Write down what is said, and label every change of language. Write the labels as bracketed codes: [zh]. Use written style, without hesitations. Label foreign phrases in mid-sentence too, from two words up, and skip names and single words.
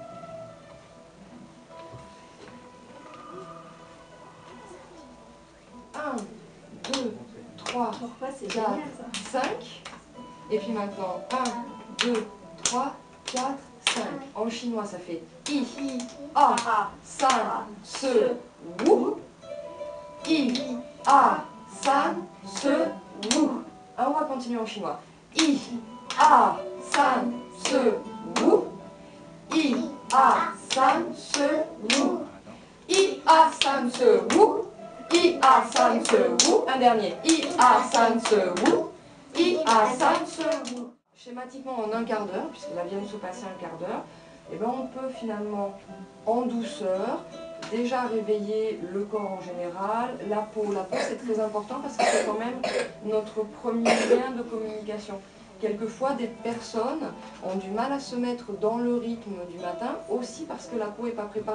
[fr] Un, 2, 3, 4, 5. Et puis maintenant, 1, 2, 3, 4, 5. En chinois, ça fait [zh] 一，二，三，四，五. 一，二，三，四，五. [fr] Alors on va continuer en chinois. [zh] 一，二，三，四，五. 一，二，三，四，五. 一，二，三，四，五。一，二，三，四，五. [fr] Un dernier. [zh] 一，二，三，四，五。一，二，三，四，五. [fr] Schématiquement en un quart d'heure, puisque là vient de se passer un quart d'heure, et ben on peut finalement en douceur déjà réveiller le corps en général, la peau. La peau, c'est très important parce que c'est quand même notre premier lien de communication. Quelquefois, des personnes ont du mal à se mettre dans le rythme du matin, aussi parce que la peau n'est pas préparée.